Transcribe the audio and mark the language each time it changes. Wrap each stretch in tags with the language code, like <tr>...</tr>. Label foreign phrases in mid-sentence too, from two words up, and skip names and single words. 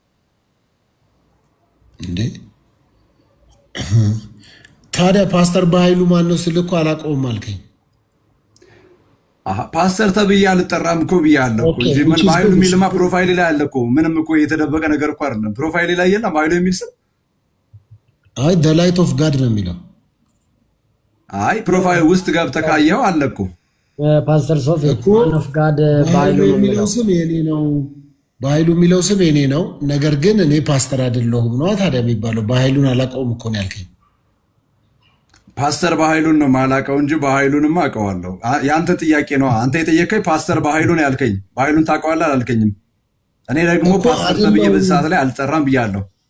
<am>እንዴ ታዲያ ፓስተር በኃይሉ ማን ነው ስልኩ አላውቀውም አልከኝ። ፓስተር ተብዬ አልጠራም እኮ ብያለሁ እኮ እንጂ ምን በኃይሉ የሚልማ ፕሮፋይል ላይ አለ እኮ። ምንም እኮ የተደበቀ ነገር እኮ አይደለም። ፕሮፋይል ላይ የለም በኃይሉ የሚል ስም። አይ</am> <en>the light of God</en> <am>ነው የሚለው። አይ ፕሮፋይል ውስጥ ገብተህ ካየኸው አለ እኮ ፓስተር ሶፊ</am> <en>man of God</en> <am>በኃይሉ የሚለው ስም የኔ ነው። በኃይሉ የሚለው ስም የኔ ነው። ነገር ግን እኔ ፓስተር አይደለሁም ነው ታዲያ የሚባለው። በኃይሉን አላውቀውም እኮ ነው ያልከኝ። ፓስተር በኃይሉን ነው ማላውቀው እንጂ በኃይሉንማ አውቀዋለሁ። ያንተ ጥያቄ ነው። አንተ የጠየቀኝ ፓስተር በኃይሉን ያልከኝ። በኃይሉን ታውቀዋለህ አላልከኝም። እኔ ደግሞ ፓስተር ተብዬ በዚህ ሰዓት ላይ አልጠራም ብያለሁ።</am>